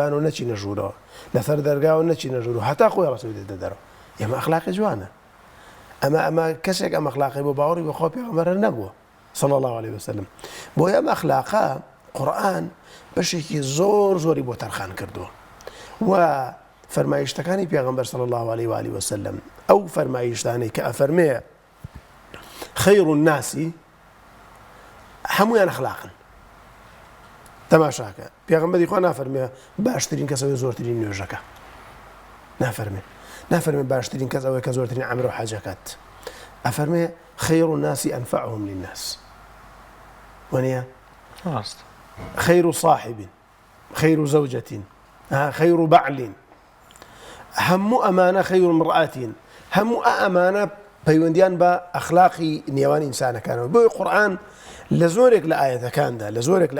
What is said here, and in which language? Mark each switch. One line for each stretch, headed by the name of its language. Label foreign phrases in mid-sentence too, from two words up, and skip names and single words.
Central Kurdish: و نەچینە ژوورەوە لەسەر دەرگاوە نەچینە ژوور و هەتا خۆی ڕەسوی دێتە دەرەوە ئێمە ئەخلاقی جوانە ئەمە کەسێک ئەم ئەخلاقی بۆ باوەڕی بە خۆ پێغەمبەر نەبووە
Arabic: صلی الله عليه وسلم
Central Kurdish: بۆیە ئەم ئەخلاقە قورئان بەشێکی زۆری بۆ تەرخان کردووە و فەرمایشتەکانی پێغەمبەر
Arabic: صلی الله عليه وآله وسلم
Central Kurdish: ئەو فەرمایشتانەی کە ئەفەرمێ
Arabic: خەیر الناس
Central Kurdish: هەمویان ئەخلاقن تەماشاکە پێغەمبەری خوا نافەرمێ باشترین کەسەوەی زۆرترین نوێژەکە نافەرمێ باشترین کەس ئەوەی کە زۆرترین عەمرە و حەجەکەت ئەفەرمێ
Arabic: خەیر الناس ئەنفعهم للناس
Central Kurdish: وەنیە
Arabic: خەیر صاحب خەیر زەوجەة خەیر بعل
Central Kurdish: هەموو ئەمانە
Arabic: خەیر مرئاتین
Central Kurdish: هەموو ئەمانە پەیوەندیان بە ئەخلاقی نێوان ئینسانەکانەوە بۆی قورئان لە زۆرێک لە